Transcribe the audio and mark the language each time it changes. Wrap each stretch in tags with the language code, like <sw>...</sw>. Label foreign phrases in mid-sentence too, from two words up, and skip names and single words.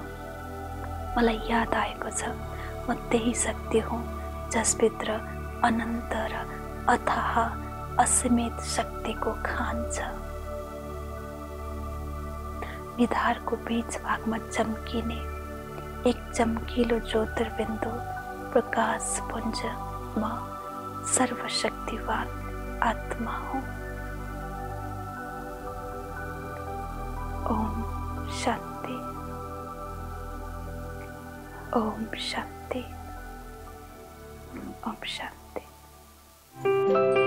<ne>मलाई याद आएको छ म त्यही शक्ति हुँ जसभित्र अनन्त र अथाह असीमित शक्तिको खान छ। निधारको बीच भागमा चम्किने एक चम्किलो ज्योतिर्बिन्दु प्रकाश पुञ्ज म सर्वशक्तिवान आत्मा हूँ।</ne> <sa>ओम शांति, ओम शांति, ओम शांति।</sa>